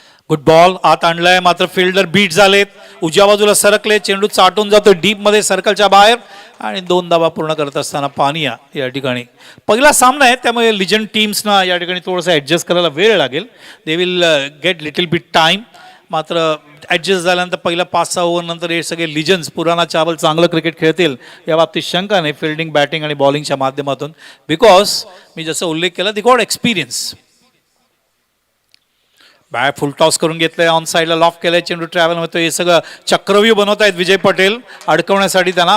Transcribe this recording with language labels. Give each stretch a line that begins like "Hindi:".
Marathi: Good ball आत आणलाय मात्र फिल्डर बीट झालेत, उजव्या बाजूला सरकले, चेंडू चाटून जातो डीप मध्ये सर्कलच्या बाहेर आणि 2 धावा पूर्ण करत असताना पानिया या ठिकाणी. पहिला सामना आहे त्यामुळे लिजंड टीम्सना या ठिकाणी थोडंसं ॲडजस्ट करायला वेळ लागेल.
English: They will get little bit time.
Marathi: मात्र ॲडजस्ट झाल्यानंतर पहिल्या 5-6 ओव्हर नंतर हे सगळे लिजन्स
Hindi: पुराणा चावल
Marathi: चांगलं क्रिकेट खेळतील या बाबतीत शंका नाही. फिल्डिंग बॅटिंग आणि बॉलिंगच्या माध्यमातून
English: because
Marathi: मी जसं उल्लेख केला
English: They got experience.
Marathi: बॅट फुल टॉस करून घेतलंय, ऑन साईडला लॉफ केलंय, चेंडू ट्रॅव्हल होतो. हे सगळं चक्रव्यूह बनवत आहेत विजय पटेल अडकवण्यासाठी त्यांना.